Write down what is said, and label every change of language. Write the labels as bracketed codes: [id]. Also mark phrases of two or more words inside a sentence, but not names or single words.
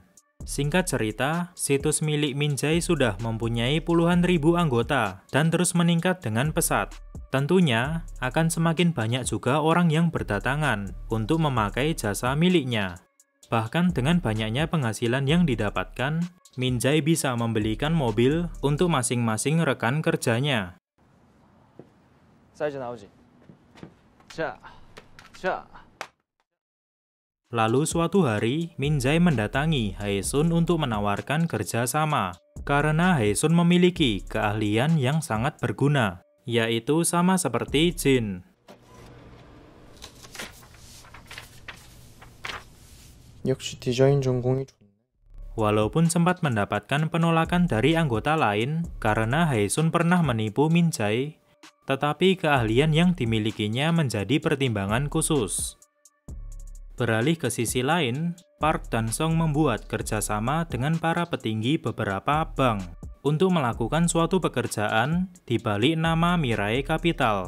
[id] Singkat cerita, situs milik Min-jae sudah mempunyai puluhan ribu anggota, dan terus meningkat dengan pesat. Tentunya, akan semakin banyak juga orang yang berdatangan untuk memakai jasa miliknya. Bahkan dengan banyaknya penghasilan yang didapatkan, Min-jae bisa membelikan mobil untuk masing-masing rekan kerjanya. [ko] 사이즈 나오지? 자. [id] Lalu suatu hari, Min-jae mendatangi Hae-sun untuk menawarkan kerja sama. Karena Hae-sun memiliki keahlian yang sangat berguna, yaitu sama seperti Jin. [ko] 역시 디자인 전공이 좋네. [id] Walaupun sempat mendapatkan penolakan dari anggota lain karena Hae-sun pernah menipu Min-jae, tetapi keahlian yang dimilikinya menjadi pertimbangan khusus. Beralih ke sisi lain, Park dan Song membuat kerjasama dengan para petinggi beberapa bank untuk melakukan suatu pekerjaan di balik nama Mirai Capital.